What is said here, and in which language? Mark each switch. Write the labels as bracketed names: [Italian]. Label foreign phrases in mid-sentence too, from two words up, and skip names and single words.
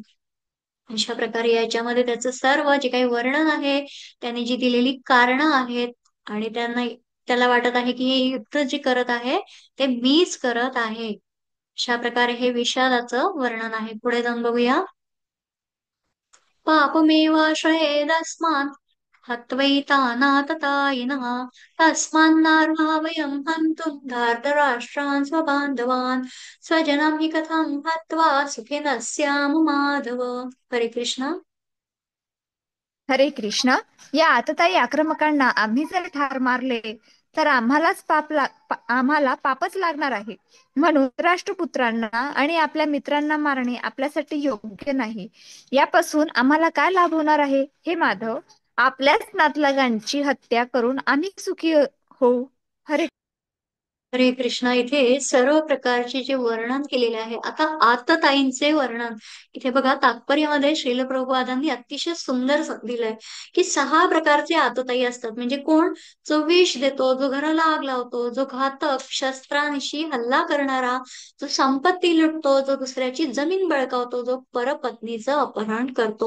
[Marathi] अशा प्रकारे याच्यामध्ये त्याचं सर्व जे काही वर्णन आहे, त्याने जी दिलेली कारणं आहेत, आणि त्याला वाटत आहे की हे युद्ध जे करत आहे ते मीच करत आहे. अशा प्रकारे हे विषादाचं वर्णन आहे. पुढे जाऊन बघूया. [Sanskrit] पापमेवाश्रयेदस्मात् हत्वैतानाततायिनः तस्मान्नार्हा वयं हन्तुं धार्तराष्ट्रान् स्वबान्धवान् स्वजनं हि कथं हत्वा सुखिनः स्याम माधव. हरे कृष्ण. हरे कृष्ण. [Marathi] या आततायी आक्रमकांना आम्ही जर ठार मारले तर आम्हाला पापच लागणार आहे. म्हणून राष्ट्रपुत्रांना आणि आपल्या मित्रांना मारणे आपल्यासाठी योग्य नाही. यापासून आम्हाला काय लाभ होणार आहे? हे माधव, आपल्याच नातलगांची हत्या करून आम्ही सुखी होऊ. हरे हरे कृष्णा. इथे सर्व प्रकारचे जे वर्णन केलेले आहे, आता आतताईंचे वर्णन इथे बघा, तात्पर्यामध्ये श्रील प्रभुपादांनी अतिशय सुंदर दिलंय की 6 प्रकारचे आतताई असतात. म्हणजे कोण? जो विष देतो, जो घराला आग लावतो, जो घातक शस्त्रांशी हल्ला करणारा, जो संपत्ती लुटतो, जो दुसऱ्याची जमीन बळकावतो, जो परपत्नीचं अपहरण करतो.